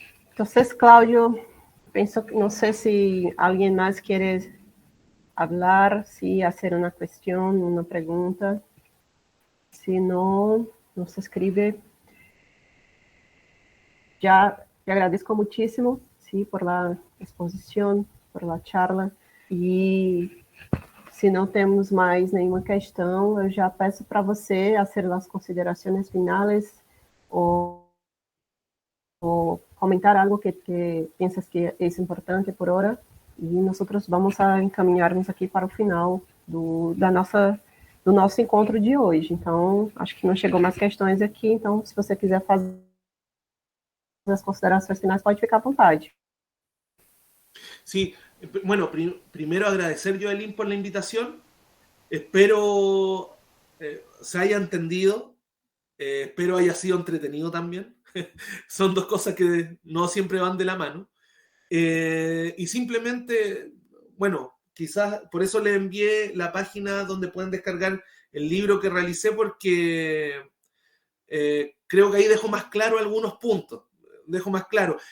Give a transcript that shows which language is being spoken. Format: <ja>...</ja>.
<es>Entonces, Claudio, pienso que no sé si alguien más quiere hablar, si hacer una cuestión, una pregunta. Si no, nos escribe. Ya te agradezco muchísimo, sí, por la exposición, por la charla.</es> <pt>E se não temos mais nenhuma questão, eu já peço para você fazer as considerações finais ou comentar algo que pensas que é importante por hora, e nós vamos a encaminhar-nos aqui para o final do nosso encontro de hoje. Então, acho que não chegou mais questões aqui, então, se você quiser fazer as considerações finais, pode ficar à vontade.</pt> <es>Sí, bueno, primero agradecer, Joelín, por la invitación. Espero se haya entendido, espero haya sido entretenido también. Son dos cosas que no siempre van de la mano. Y simplemente, bueno, quizás por eso les envié la página donde pueden descargar el libro que realicé, porque creo que ahí dejo más claro algunos puntos. Dejo más claro.</es>